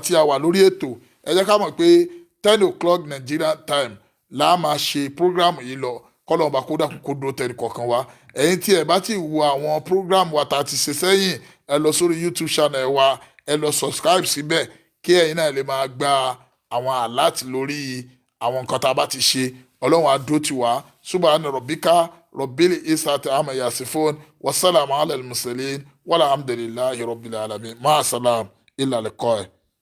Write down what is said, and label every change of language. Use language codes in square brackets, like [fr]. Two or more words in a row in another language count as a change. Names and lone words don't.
[yo] tí a wà lórí ètò ẹ jẹ́ ká mọ̀ pé [en] 10 o'clock Nigerian time [yo] la máa ṣe program yìí lọ kọ́lọ́n bá kó dàkú kó dúró tẹ̀lé kọ̀ọ̀kan wa ẹ̀yin tí ẹ bá ti wo àwọn program wa tá a ti ṣe sẹ́yìn ẹ lọ sórí YouTube channel wa ẹ lọ subscribe síbẹ̀ kí ẹ̀yin náà lè máa gba àwọn alert lórí àwọn nǹkan tá a bá ti ṣe ọlọ́run á dúró tì wá [ar] سبحان ربك رب العزة عما يصفون والسلام على المرسلين والحمد لله رب العالمين مع السلامة إلى اللقاء.